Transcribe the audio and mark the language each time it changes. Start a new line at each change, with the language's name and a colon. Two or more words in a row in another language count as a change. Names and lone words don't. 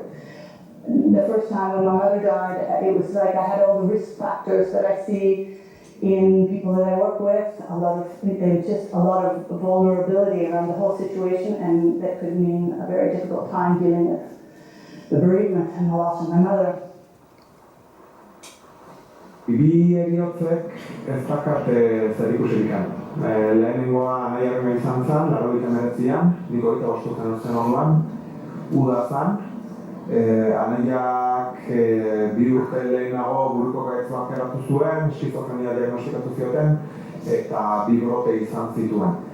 English: The first time when my mother died, it was like I had all the risk factors that I see in people that I work with, just a lot of vulnerability around the whole situation, and that could mean a very difficult time dealing with the bereavement and the loss of my mother.
Basque: Bi eriotzek ez dakate zer ikusirik. Lehenengoa nahiarrena izan zen, 89an, nik 25 urte zen orduan, uda zen. Anaiak 2 urte lehenago buruko gaitz bat eratu zuen, skizofrenia diagnostikatu zioten, eta 2 brote izan zituen.